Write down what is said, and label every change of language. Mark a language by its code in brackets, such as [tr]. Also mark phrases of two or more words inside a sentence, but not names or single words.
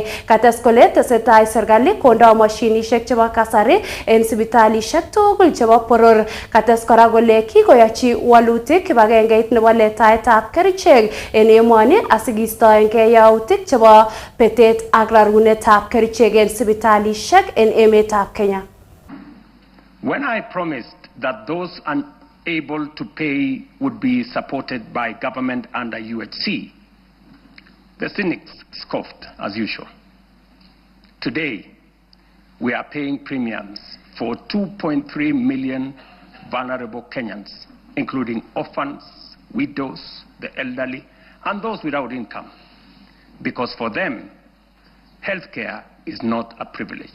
[kln] Kates kole tesetai serikali kondoi mashinishek chebo kasari en sipitalishek tugul chebo poror. Kates kora kole kikoyochi walutik kibagengeit nebo letaetab kerichek en emoni asikistoengei yautik chebo betet ak rarunetab kerichek en sipitalishek en emetab Kenya. [en] When I promised that those unable to pay would be supported by government under UHC, the cynics scoffed as usual. Today, we are paying premiums for 2.3 million vulnerable Kenyans, including orphans, widows, the elderly, and those without income, because for them, healthcare is not a privilege.